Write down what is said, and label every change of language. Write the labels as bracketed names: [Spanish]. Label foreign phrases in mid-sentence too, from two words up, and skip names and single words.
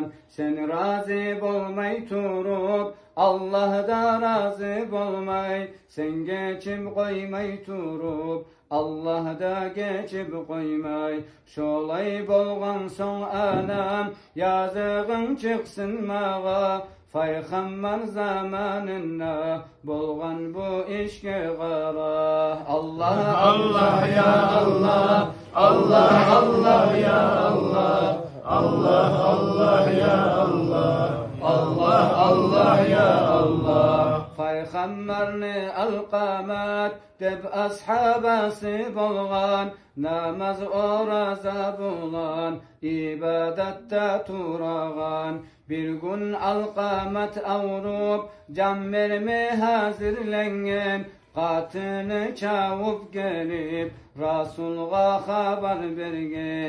[Karachay-Balkar] Sen razı olmay turup, Allah da razı olmay, sen geçip koymay turup, Allah da geçip koymay. Şolay bolğan son anam, yazığın çıksın mağa, Peygamber zamanında bolğan bu işke qara. Allah [Arabic] الله يا الله، الله الله يا الله، الله الله يا الله، الله الله يا الله. [Karachay-Balkar] Peygamberni alqamat deb ashabası bolğan, namaz oraza bulan, ibadette turağan. Bir gün alqamat avrup, can verme hazırlengen, qatını çavup gelip, Rasul'a haber bergen.